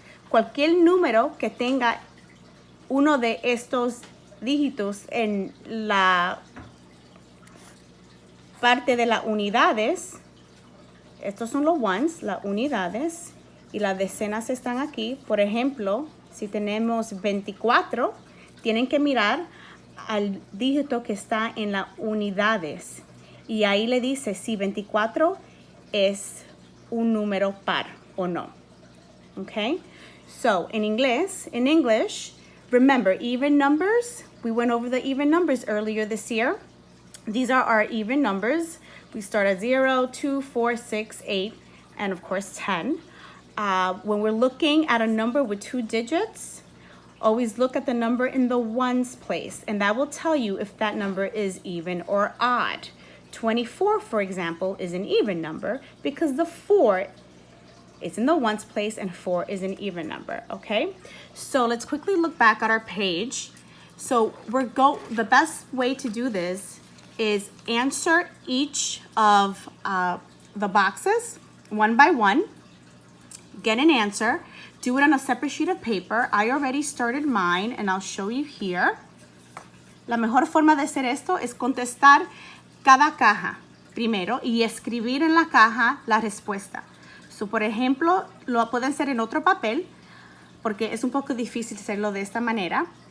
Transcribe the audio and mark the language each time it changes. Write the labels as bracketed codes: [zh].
[es] Cualquier número que tenga uno de estos dígitos en la parte de las unidades, estos son los ones, las unidades, y las decenas están aquí. Por ejemplo, si tenemos 24, tienen que mirar al dígito que está en las unidades. Y ahí le dice si 24 es un número par o no. [en] Okay? So, in English, remember, even numbers, we went over the even numbers earlier this year. These are our even numbers. We start at 0, 2, 4, 6, 8, and of course 10. When we're looking at a number with 2 digits, always look at the number in the ones place, and that will tell you if that number is even or odd. 24, for example, is an even number because the 4 is in the ones place and 4 is an even number, okay? So let's quickly look back at our page. So the best way to do this is answer each of the boxes one by one, get an answer, do it on a separate sheet of paper. I already started mine and I'll show you here. [es] La mejor forma de hacer esto es contestar cada caja primero y escribir en la caja la respuesta. So, por ejemplo, lo pueden hacer en otro papel porque es un poco difícil hacerlo de esta manera.